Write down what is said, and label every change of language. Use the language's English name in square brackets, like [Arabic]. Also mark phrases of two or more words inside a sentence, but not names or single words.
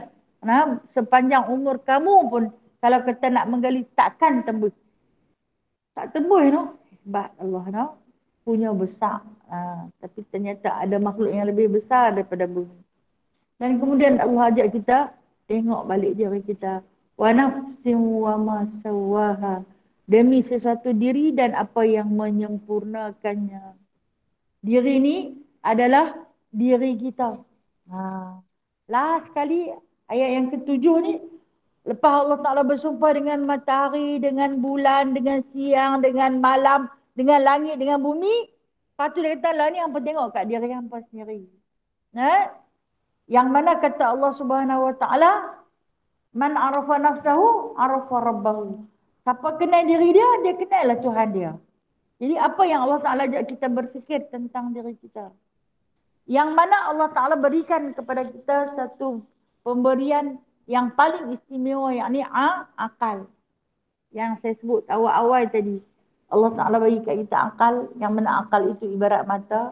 [Malay] Sepanjang umur kamu pun, kalau kita nak menggali, takkan tembus. Tak tembus, no? Hebat Allah, no? Punya besar. Tapi ternyata ada makhluk yang lebih besar daripada bumi. Dan kemudian Allah ajak kita, tengok balik diri kita. [Arabic] وَنَفْسٍ وَمَا سَوَّاهَا. [Malay] Demi sesuatu diri dan apa yang menyempurnakannya. Diri ni adalah diri kita. Last sekali ayat yang ketujuh ni, lepas [Arabic] الله تعالى [Malay] bersumpah dengan matahari, dengan bulan, dengan siang, dengan malam, dengan langit, dengan bumi. Lepas tu dia kata, lah ni hampa tengok kat diri hampa sendiri. Yang mana kata [Arabic] الله سبحانه وتعالى, مَنْ عَرَفَ نَفْسَهُ عَرَفَ رَبَّهُ. [Malay] Siapa kenal diri dia, dia kenal lah Tuhan dia. Jadi apa yang [Arabic] الله تعالى [Malay] ajak kita berfikir tentang diri kita. Yang mana [Arabic] الله تعالى [Malay] berikan kepada kita satu pemberian yang paling istimewa, yakni akal. Yang saya sebut awal-awal tadi. [Arabic] الله تعالى [Malay] bagi kat kita akal, yang mana akal itu ibarat mata.